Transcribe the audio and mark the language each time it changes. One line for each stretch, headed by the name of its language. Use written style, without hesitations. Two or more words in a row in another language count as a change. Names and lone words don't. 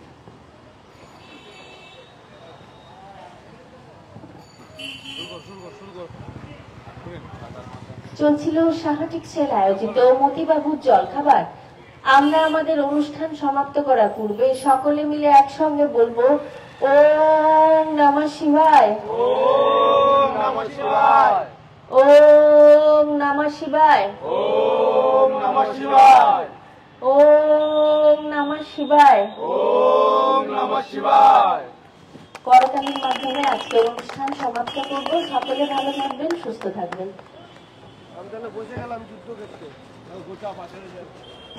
Bangla: চলছিল সাহা টেক্সটাইল আয়োজিত মতিবাবুর জলখাবার। আমরা আমাদের অনুষ্ঠান সমাপ্ত করার পূর্বে সকলে মিলে একসঙ্গে বলবো
Sanskrit: ওম নমঃ শিবায়, ওম নমঃ শিবায়, ওম নমঃ শিবায়, ওম নমঃ শিবায়, ওম নমঃ শিবায়, ওম নমঃ শিবায়।
Bangla: করতালির মাধ্যমে আজকে অনুষ্ঠান সমাপ্ত করব। সকলে ভালো থাকবেন, সুস্থ থাকবেন। আমি তাহলে বসে গেলাম যুদ্ধ ক্ষেত্রে গোটা পাশে